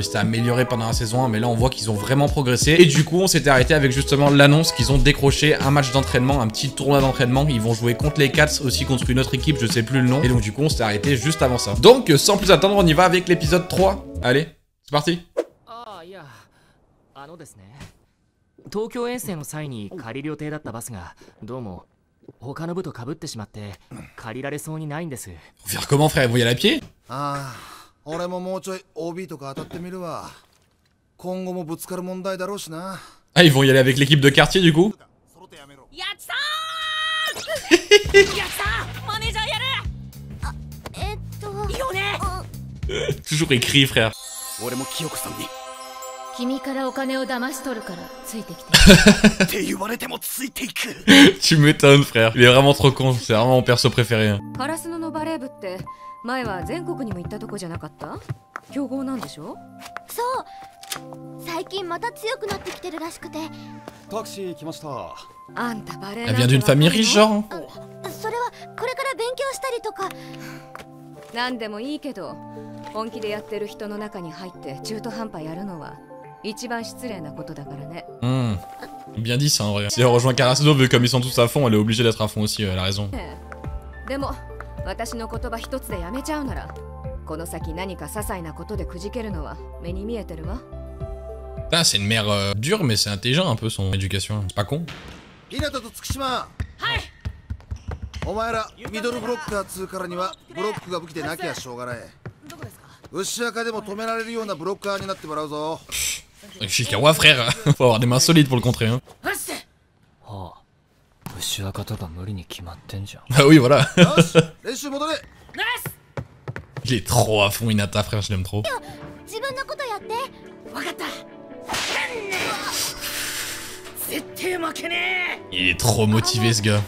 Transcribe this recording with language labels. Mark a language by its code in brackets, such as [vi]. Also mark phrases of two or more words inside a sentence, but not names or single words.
[fr] C'était amélioré pendant la saison 1, mais là on voit qu'ils ont vraiment progressé. Et du coup on s'était arrêté avec justement l'annonce qu'ils ont décroché un match d'entraînement, un petit tournoi d'entraînement. Ils vont jouer contre les Cats, aussi contre une autre équipe, je sais plus le nom. Et donc du coup on s'était arrêté juste avant ça. Donc sans plus attendre, on y va avec l'épisode 3. Allez, c'est parti. [ja] 東京遠征の際に借りる予定だったバスがどうも他の部と被ってしまって借りられそうにないんです。 [fr] Faire comment, frère? Vous y allez à pied? [ja] ああ、俺ももうちょい OB とか当たってみるわ。今後もぶつかる問題だろうしな。 [fr] Ah, ils vont y aller avec l'équipe de quartier du coup? Toujours écrit, frère. Tu m'étonnes, frère. Il est vraiment trop con. C'est vraiment mon perso préféré. Hein. Elle vient d'une famille riche, genre hein. [ja] なんでもいいけど、本気でやってる人の中に入って中途半端やるのは一番失礼なことだからね。 [fr] Bien dit ça en vrai. Si elle rejoint Karasuno, vu comme ils sont tous à fond, elle est obligée d'être à fond aussi, elle a raison. [ja] でも、私の言葉一つでやめちゃうなら、この先何か些細なことでくじけるのは目に見えてるわ。 [fr] Ah, c'est une mère dure, mais c'est intelligent un peu son éducation. C'est pas con. [ja] お前らミドルブロッカー2からにはブロックが武器でなきゃしょうがない。牛赤でも止められるようなブロッカーになってもらうぞ。 [fr] Shikawa, frère. Faut avoir des mains solides pour le contrer. Hein. Ah oui, voilà. Il est trop à fond, Hinata, frère, je l'aime trop. Il est trop motivé, ce gars.